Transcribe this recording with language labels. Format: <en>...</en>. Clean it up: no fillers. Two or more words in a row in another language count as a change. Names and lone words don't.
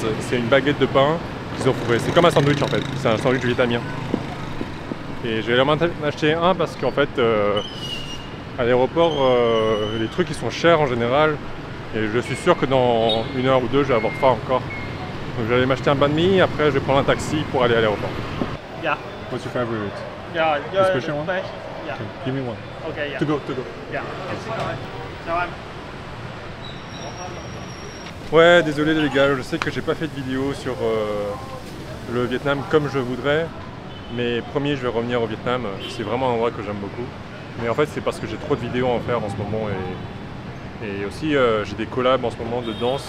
<fr>C'est une baguette de pain qu'ils ont trouvé. C'est comme un sandwich en fait. C'est un sandwich vietnamien. Et je vais aller m'en acheter un parce qu'en fait, à l'aéroport, les trucs ils sont chers en général. Et je suis sûr que dans 1 heure ou 2, je vais avoir faim encore. Donc je vais aller m'acheter un banh mi, après je vais prendre un taxi pour aller à l'aéroport.</fr> <en>Yeah. What's your favorite? Yeah, The special one? best. Yeah. Okay, give me one. Okay, yeah. To go. Yeah.</en> <vi>Chào anh.</vi> <fr>Ouais, désolé les gars, je sais que j'ai pas fait de vidéo sur le Vietnam comme je voudrais. Mais promis, je vais revenir au Vietnam. C'est vraiment un endroit que j'aime beaucoup. Mais en fait, c'est parce que j'ai trop de vidéos à en faire en ce moment. Et aussi, j'ai des collabs en ce moment de danse.</fr>